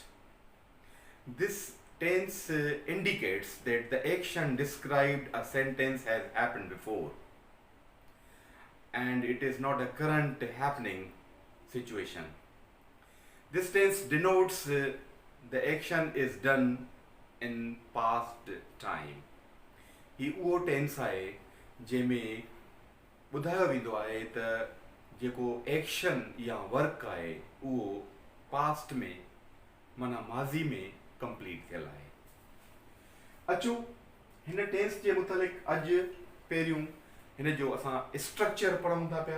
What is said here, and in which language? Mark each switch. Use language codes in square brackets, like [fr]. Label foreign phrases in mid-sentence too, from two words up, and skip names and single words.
[en] This tense indicates that the action described a sentence has happened before and it is not a current happening situation. This tense denotes the action is done in past time. [sd] ही उहो टेंस आहे जंहिंमें ॿुधायो वेंदो आहे त जेको एक्शन या वर्क आहे उहो पास्ट में माना माज़ी में कंप्लीट थियल आहे. अचो हिन टेंस जे मुतालिक़ अॼु पहिरियों हिन जो असां स्ट्रक्चर पढ़ूं था पिया.